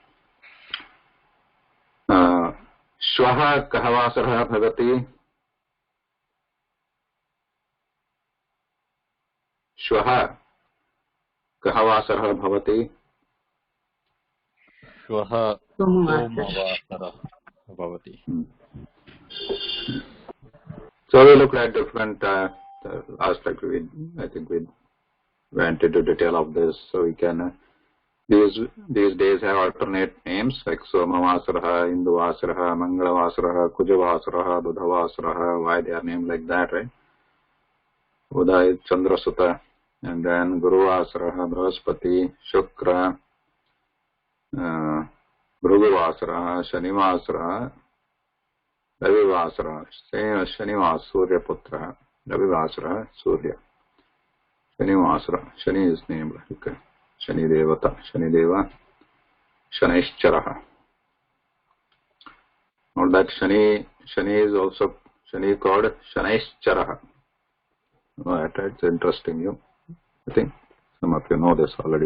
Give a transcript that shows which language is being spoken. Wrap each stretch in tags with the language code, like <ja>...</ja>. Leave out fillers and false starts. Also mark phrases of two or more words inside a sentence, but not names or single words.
<sa>Shvaha kah vasarah bhavati? Shvaha kah vasarah bhavati? Shvaha Somavasara bhavati.</sa> <en>So we looked at different aspects. I think we went into detail of this. So we can these days have alternate names like</en> <sa>Somavasara, Induvasara, Mangalavasara, Kujavasara, Budhavasara.</sa> <en>Why they are named like that, right?</en> <sa>Bodha is Chandrasutta,</sa> <en>and then</en> <sa>Guruvasara, Brahaspati, Shukra, Bhrugavasara, Shanivasara, Ravivasara, Shanivas, Surya Putra, Ravivasara, Surya, Shanivasara,</sa> <en>Shani is named, okay.</en> <sa>Shani Devata, Shani Deva, Shanaishcharaha.</sa> <en>Now that Shani is also Shani called Shanaishcharaha. It's interesting. I think some of you know this already.</en>